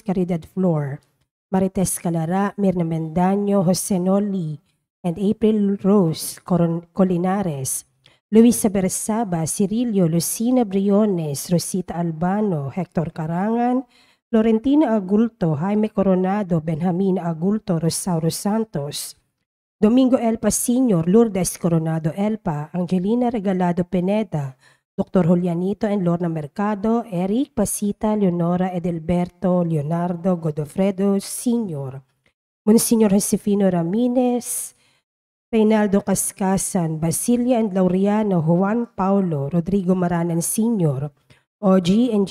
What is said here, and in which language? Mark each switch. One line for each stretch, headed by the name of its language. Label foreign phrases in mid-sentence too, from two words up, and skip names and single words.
English: Caridad Flor, Marites Calara, Mirna Mendaño, Jose Noli, and April Rose Colinares, Luisa Bersaba, Cirilio, Lucina Briones, Rosita Albano, Hector Carangan, Florentina Agulto, Jaime Coronado, Benjamina Agulto, Rosauro Santos, Domingo Elpa Sr., Lourdes Coronado Elpa, Angelina Regalado Pineda, Dr. Julianito and Lorna Mercado, Eric Pasita, Leonora Edelberto, Leonardo Godofredo Sr., Monsignor Josefino Ramirez, Reynaldo Kaskasan, Basilia and Laureano, Juan Paulo, Rodrigo Maranan Sr., OG and